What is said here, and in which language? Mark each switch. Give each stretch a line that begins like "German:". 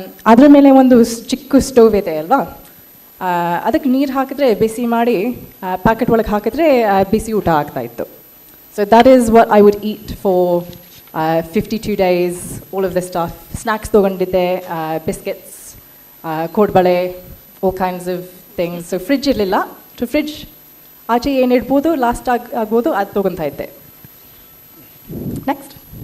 Kannada: ಅದರ ಮೇಲೆ ಒಂದು ಚಿಕ್ಕ ಸ್ಟೋವ್ ಇದೆ ಅಲ್ವಾ, ಅದಕ್ಕೆ ನೀರು ಹಾಕಿದ್ರೆ ಬಿಸಿ ಮಾಡಿ ಪ್ಯಾಕೆಟ್ ಒಳಗೆ ಹಾಕಿದ್ರೆ ಬಿಸಿ ಊಟ ಆಗ್ತಾಯಿತ್ತು.
English: So that is what I would eat for 52 days, all of this stuff.
Kannada: Snacks ತೊಗೊಂಡಿದ್ದೆ, biscuits, kodubale,
English: all kinds of things.
Kannada: So fridge ಇರಲಿಲ್ಲ, to ಫ್ರಿಡ್ಜ್ ಆಚೆ ಏನು ಇಡ್ಬೋದು, ಲಾಸ್ಟ್ ಆಗ್ಬೋದು, ಅದು ತೊಗೊತಾ ಇದ್ದೆ. ನೆಕ್ಸ್ಟ್.